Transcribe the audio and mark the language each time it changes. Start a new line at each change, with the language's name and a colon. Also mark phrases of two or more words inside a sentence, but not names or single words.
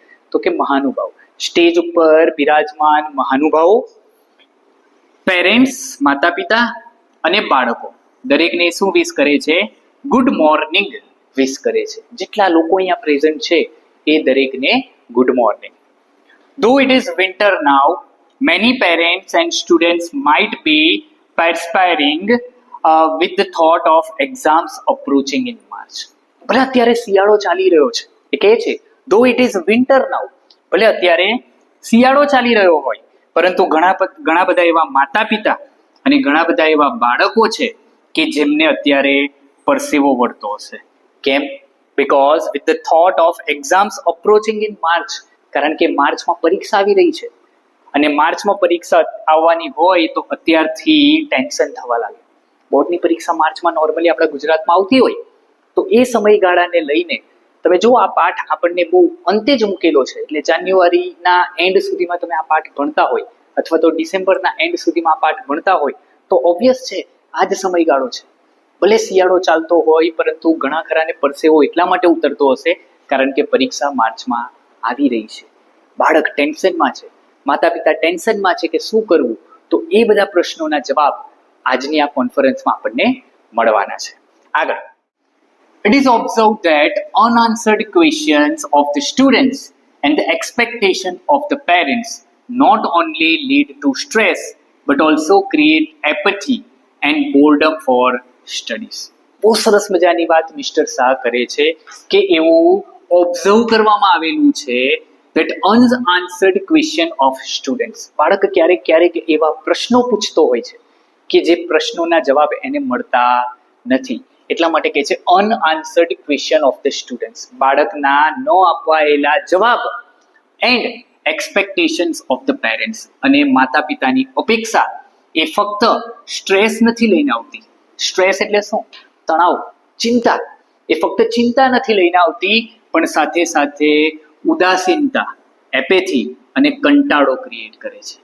Gujarati: તો કે મહાનુભાવ. સ્ટેજ ઉપર બિરાજમાન મહાનુભાવો, પેરેન્ટ્સ માતા પિતા અને બાળકો દરેકને શું વિશ કરે છે?
English: good morning
Gujarati: વિશ કરે છે. જેટલા લોકો અહીંયા પ્રેઝન્ટ છે એ દરેકને
English: good morning. Though it is winter now, many parents and students might be perspiring with the thought of exams approaching in March.
Gujarati: ભલે અત્યારે શિયાળો ચાલી રહ્યો છે, એ કહે છે
English: though it is winter now,
Gujarati: ભલે અત્યારે શિયાળો ચાલી રહ્યો હોય, પરંતુ ઘણા બધા એવા માતા પિતા અને ઘણા બધા એવા બાળકો છે કે જેમને અત્યારે પરસેવો વળતો હશે. કેમ?
English: Because with the thought of exams approaching in March,
Gujarati: કારણ કે માર્ચમાં પરીક્ષા આવી રહી છે અને માર્ચમાં પરીક્ષા આવવાની હોય તો અત્યારથી ટેન્શન થવા લાગે. બોર્ડની પરીક્ષા માર્ચમાં નોર્મલી આપણા ગુજરાતમાં આવતી હોય તો એ સમયગાળાને લઈને તમે જો આ પાઠ આપણને બહુ અંતે જ મૂકેલો છે, એટલે જાન્યુઆરીના એન્ડ સુધીમાં તમે આ પાઠ ભણતા હોય અથવા તો ડિસેમ્બરના એન્ડ સુધીમાં આ પાઠ ભણતા હોય તો ઓબ્વિયસ છે આ જ સમયગાળો છે. ભલે શિયાળો ચાલતો હોય પરંતુ ઘણા ખરાને પરસેવો એટલા માટે ઉતરતો હશે કારણ કે પરીક્ષા માર્ચમાં આવી રહી છે. બાળક ટેન્શનમાં છે, માતા પિતા ટેન્શનમાં છે કે શું કરવું. તો એ બધા પ્રશ્નોના જવાબ આજની આ કોન્ફરન્સમાં આપણને મળવાના છે. આગળ,
English: it is observed that unanswered questions of the students and the expectation of the parents not only lead to stress but also create apathy and boredom for studies.
Gujarati: બહુ સરસ મજાની વાત મિસ્ટર શાહ કરે છે કે એવું ઓબ્ઝર્વ કરવામાં આવેલું છે
English: that unanswered question of students,
Gujarati: બાળક ક્યારેક એવા પ્રશ્નો પૂછતો હોય છે કે જે પ્રશ્નોના જવાબ એને મળતા નથી. એટલા માટે કહે છે
English: unanswered question of the students,
Gujarati: બાળકના ન અપાયેલા જવાબ,
English: and expectations of the parents,
Gujarati: અને માતા પિતાની અપેક્ષા એ ફક્ત સ્ટ્રેસ નથી લઈને આવતી. સ્ટ્રેસ એટલે શું? તણાવ, ચિંતા. એ ફક્ત ચિંતા નથી લઈને આવતી પણ સાથે સાથે ઉદાસીનતા, એપેથી અને કંટાળો ક્રિએટ કરે છે.